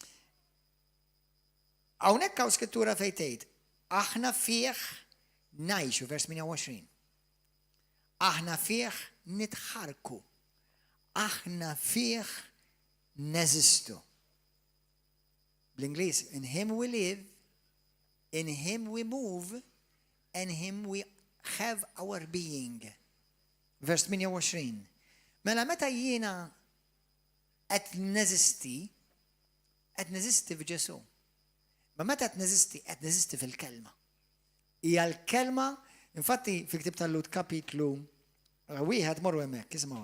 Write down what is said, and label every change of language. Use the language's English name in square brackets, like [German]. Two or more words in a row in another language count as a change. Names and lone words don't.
[Maltese] Hawnhekk hawn skrittura fejn tgħid, aħna fih ngħixu vers 28. Aħna fih nitħarku. Aħna fih neżistu. Bl-Ingliż, [English] in him we live, in him we move, and him we have our being. [Maltese] Vers 28. Mela meta jiena qed neżisti f'Ġesu. Ma meta qed neżisti fil-kelma. Hija l-kelma, infatti fil-ktieb tal-Lut kapitlu wieħed morru hemmhekk, isma'.